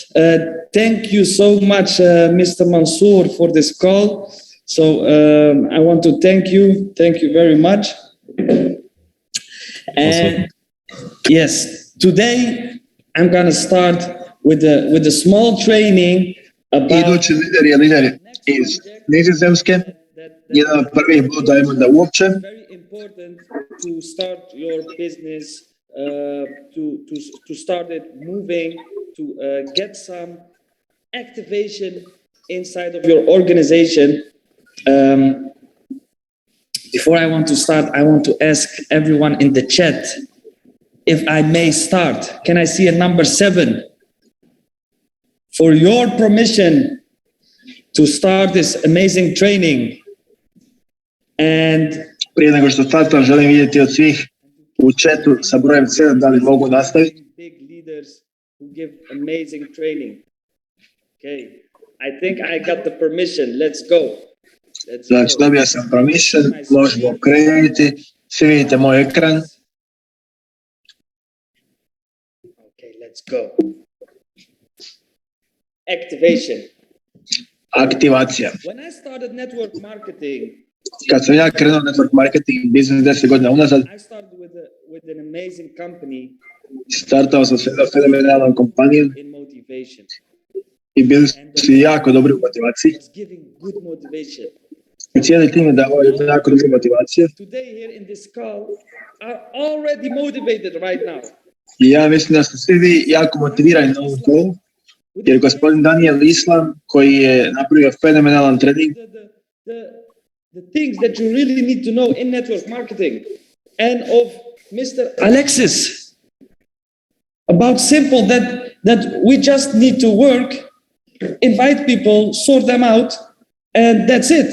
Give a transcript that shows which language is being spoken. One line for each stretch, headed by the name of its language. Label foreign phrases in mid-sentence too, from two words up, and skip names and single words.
English: Thank you so much, Mr. Mansour, for this call. So I want to thank you. Thank you very much. And yes, today I'm gonna start with a small training about
Croatian: Idući lider iz Nizozemske, jedan od prvih Blue Diamonda uopće.
English: very important to start your business, to start it moving, to get some activation inside of your organization. Before I want to start, I want to ask everyone in the chat if I may start. Can I see a number 7? For your permission to start this amazing training. And
Croatian: Prije nego što startam, želim vidjeti od svih u chatu sa brojem 7 da li mogu nastaviti.
English: big leaders who give amazing training. Okay, I think I got the permission. Let's go.
Croatian: Znači, dobio sam permission, možemo krenuti. Svi vidite moj ekran.
English: Okay, let's go. Activation.
Croatian: Aktivacija.
English: When I started network marketing,
Croatian: Kad sam ja krenuo
English: network marketing
Croatian: biznis 10 godina unazad,
English: I started with an amazing company
Croatian: startao sam sa fenomenalnom kompanijom
English: in motivation.
Croatian: i bili su jako dobri u motivaciji.
English: It's giving good motivation.
Croatian: I cijeli tim je davao jako dobru motivaciju.
English: Today here in this call are already motivated right now.
Croatian: I ja mislim da ste svi vi jako motivirani na ovom kolu, jer gospodin Daniel Islam, koji je napravio fenomenalan trening,
English: The things that you really need to know in network marketing, and of Mr. Alexis about simple that we just need to work, invite people, sort them out, and that's it.